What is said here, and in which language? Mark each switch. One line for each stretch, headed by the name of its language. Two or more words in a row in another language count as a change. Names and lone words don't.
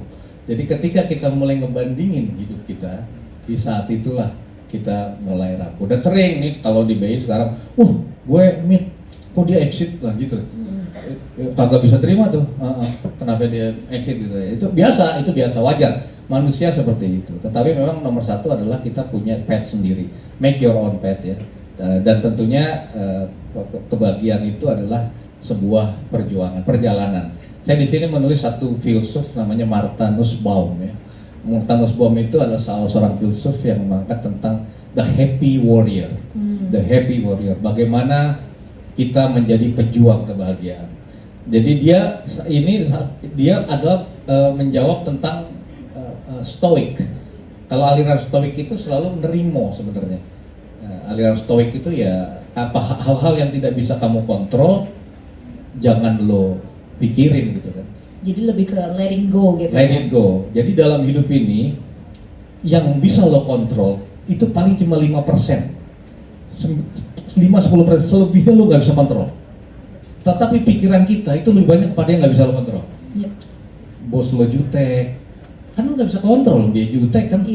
Indonesian: Jadi ketika kita mulai ngebandingin hidup kita, di saat itulah kita mulai rapuh. Dan sering nih kalau di BI sekarang, gue meet, kok dia exit lah gitu. Kagak bisa terima tuh, kenapa dia exit gitu. Itu biasa, wajar. Manusia seperti itu. Tetapi memang nomor satu adalah kita punya pet sendiri,
English: make your own pet ya.
Indonesian: Dan tentunya kebahagiaan itu adalah sebuah perjalanan. Saya di sini menulis satu filsuf namanya Martha Nussbaum ya. Martha Nussbaum itu adalah salah seorang filsuf yang mengangkat tentang
English: the happy warrior. The happy warrior.
Indonesian: Bagaimana kita menjadi pejuang kebahagiaan. Jadi dia adalah menjawab tentang stoik. Kalau aliran stoik itu selalu menerima sebenarnya. Aliran stoik itu ya hal-hal yang tidak bisa kamu kontrol, jangan lo pikirin gitu kan. Jadi lebih ke
English: letting go
Indonesian: gitu.
English: Let it go.
Indonesian: Jadi dalam hidup ini yang bisa lo kontrol itu paling cuma 5%. 5-10%, selebihnya lo nggak bisa kontrol. Tetapi pikiran kita itu lebih banyak pada yang nggak bisa lo kontrol. Yep. Bos lo jutek, kan lo nggak bisa kontrol, dia jutek kan.